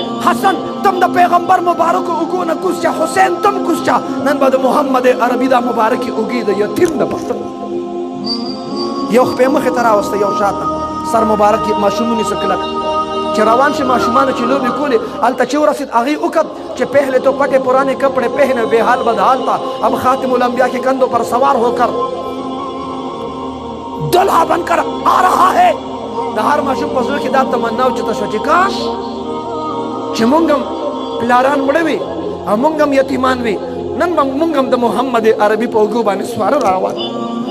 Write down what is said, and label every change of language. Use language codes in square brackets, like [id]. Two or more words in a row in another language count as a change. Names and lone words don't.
[ps] حسن تم د پیغمبر مبارکو اوږو نه کوز چا، حسین تم کوز چا. نن به د محمد عربي دا مبارکې اوږې د یتیم نه پښتن یو خپې مخې ته راوسته، یو شاته سر مبارک ماشومونی سے کلک چې روان شي. ماشومانو چې لوبې کولې هلته چې ورسېد هغې وکت چې [ur] پہلے تو پٹے پرانے کپڑے پہنے بے حال بدحال تھا، اب خاتم الانبیاء کے کندھوں پر سوار ہو کر دلہا بن کر آ رہا ہے. [ps] د هر ماشوم په زړه کې دا تمنا اوچته شوه چې کاش چې مونږ هم پلاران مړه وي او مونږ هم یتیمان وي، نن به مونږ هم د محمد عربي په اوږو باندې سواره راروان